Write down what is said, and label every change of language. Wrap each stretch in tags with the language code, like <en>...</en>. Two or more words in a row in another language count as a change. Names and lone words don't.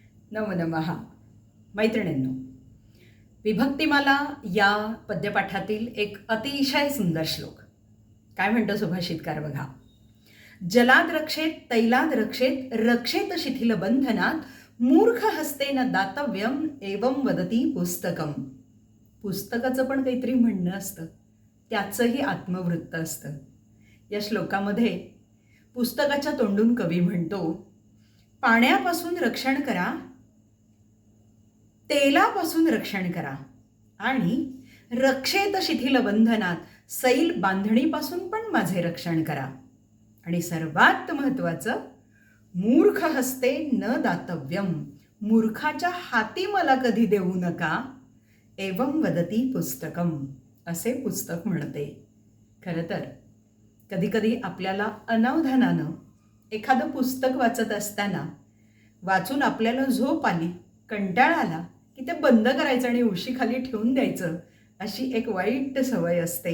<sa>नमो नमः.</sa> <mr>मैत्रिणींनो, विभक्तिमाला या पद्यपाठातील एक अतिशय सुंदर श्लोक. काय म्हणतो सुभाषितकार बघा.</mr> <sa>जलाद रक्षेत तैलाद रक्षेत रक्षेत शिथिल बंधनात मूर्ख हस्तेन दातव्यम एवं वदती पुस्तकम.</sa> <mr>पुस्तकाचं पण काहीतरी म्हणणं असतं, त्याचंही आत्मवृत्त असतं. या श्लोकामध्ये पुस्तकाच्या तोंडून कवी म्हणतो, पाण्यापासून रक्षण करा, तेलापासून रक्षण करा आणि</mr> <sa>रक्षेत शिथिल बंधनात</sa> <mr>सैल बांधणीपासून पण माझे रक्षण करा. आणि सर्वात महत्त्वाचं,</mr> <sa>मूर्ख हस्ते न दातव्यम,</sa> <mr>मूर्खाच्या हाती मला कधी देऊ नका,</mr> <sa>एवं वदती पुस्तकम,</sa> <mr>असे पुस्तक म्हणते. खरं तर कधीकधी आपल्याला अनावधानानं एखादं पुस्तक वाचत असताना वाचून आपल्याला झोप आली, कंटाळा आला की ते बंद करायचं आणि उशीखाली ठेवून द्यायचं, अशी एक वाईट सवय असते.</mr>